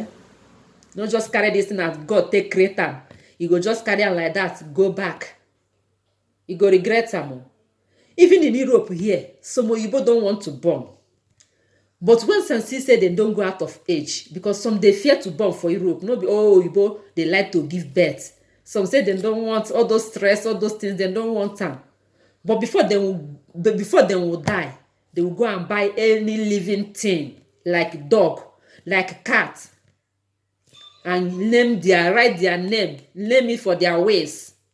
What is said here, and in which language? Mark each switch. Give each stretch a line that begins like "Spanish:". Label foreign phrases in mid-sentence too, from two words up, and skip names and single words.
Nigerian Pidgin: Don't just carry this thing as God take create am. You go just carry am like that, go back. You go regret am o. Even in Europe here, some Oyibo don't want to born. But when some see say they don't go out of age, because some they fear to born for Europe. No be all Oyibo they like to give birth. Some say they don't want all those stress, all those things, they don't want them. But before they will die, they will go and buy any living thing, like dog, like cat, and write their name, name it for their ways.